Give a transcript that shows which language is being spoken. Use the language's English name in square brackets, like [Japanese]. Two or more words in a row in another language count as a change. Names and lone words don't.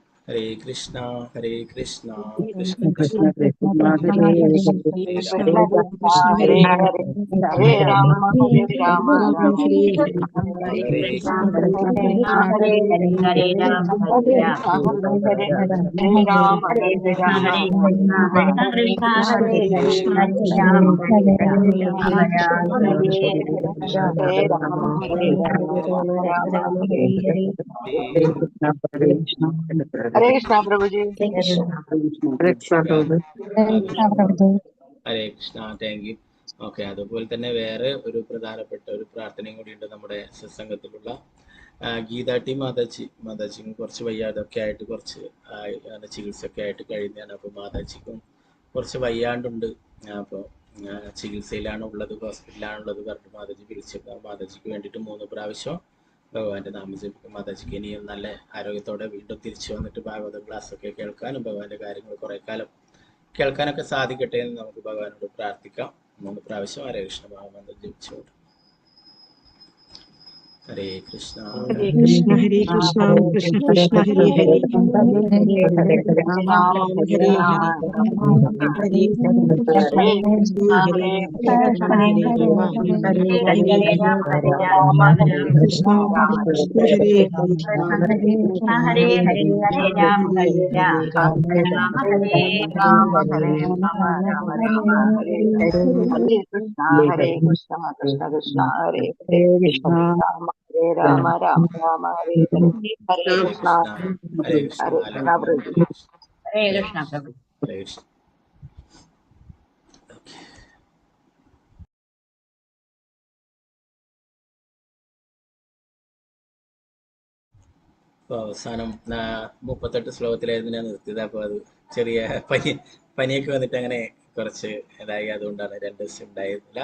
[Malayalam] ഹരേ കൃഷ്ണ ഹരേ കൃഷ്ണ കൃഷ്ണ Krishna കൃഷ്ണ Krishna Krishna Hare ഹരേ Hare രാമ Krishna Krishna Hare Hare Hare Rama Rama Rama ഹരേ Krishna രാമ Krishna ഹരേ Krishna Hare Hare Hare Rama Krishna Hare Hare Hare Rama Rama Krishna Krishna Hare Hare Hare Rama Rama Rama Hare Hare Hare Rama Rama Rama Hare Hare Hare Krishna Prabhuji. ഹരേ കൃഷ്ണ [English] thank you. [Malayalam] ഓക്കെ, അതുപോലെ തന്നെ വേറെ ഒരു പ്രധാനപ്പെട്ട ഒരു പ്രാർത്ഥനയും കൂടിയുണ്ട് നമ്മുടെ സത്സംഗത്തിലുള്ള ഗീതാ ടി മാതാജിക്കും കുറച്ച് വയ്യാതൊക്കെ ആയിട്ട് കുറച്ച് ചികിത്സയൊക്കെ ആയിട്ട് കഴിയുന്നതാണ്. അപ്പോൾ മാതാജിക്കും കുറച്ച് വയ്യാണ്ടുണ്ട്. അപ്പോൾ ചികിത്സയിലാണ് ഉള്ളത്, ഹോസ്പിറ്റലിലാണുള്ളത് പറഞ്ഞിട്ട് മാതാജി വിളിച്ചപ്പോൾ മാതാജിക്ക് വേണ്ടിയിട്ട് 3 പ്രാവശ്യം ഭഗവാന്റെ നാമം ജപിക്കും. മാതാജിക്ക് ഇനിയും നല്ല ആരോഗ്യത്തോടെ വീണ്ടും തിരിച്ചു വന്നിട്ട് ഭാഗവത ക്ലാസ്സൊക്കെ കേൾക്കാനും ഭഗവാന്റെ കാര്യങ്ങൾ കുറെ കാലം കേൾക്കാനൊക്കെ സാധിക്കട്ടെ എന്ന് നമുക്ക് ഭഗവാനോട് പ്രാർത്ഥിക്കാം. 3 പ്രാവശ്യം ഹരേ കൃഷ്ണ മഹാമന്ത്രം ജപിച്ചുകൊണ്ട്. ഹരേ കൃഷ്ണ Hare Krishna, Hare Krishna, Krishna Krishna, Hare Hare, Hare Rama, Hare Rama, Rama Rama, Hare Hare, Hare Krishna, Hare Krishna, Hare Rama, Hare Rama, Hare Krishna, Rama Krishna, Hare Krishna, Hare Hare, Hare Rama, Hare Rama, Hare Rama, Hare Rama, Rama Rama, Hare Hare, Hare Krishna, Hare Krishna, Krishna Krishna, Hare Hare, Hare Rama, Rama Rama, Hare Hare, Hare Krishna, ഹരേ കൃഷ്ണ Hare Krishna, Prabhuji. ഹരേ കൃഷ്ണ ഹരേ കൃഷ്ണ. അപ്പോൾ അവസാനം 38 ശ്ലോകത്തിലായിരുന്നു ഞാൻ നിർത്തിയത്. അപ്പോൾ അത് ചെറിയ പനിയൊക്കെ വന്നിട്ട് അങ്ങനെ കുറച്ച് ഇതായി, അതുകൊണ്ടാണ് 2 ദിവസം ഉണ്ടായിരുന്നില്ല.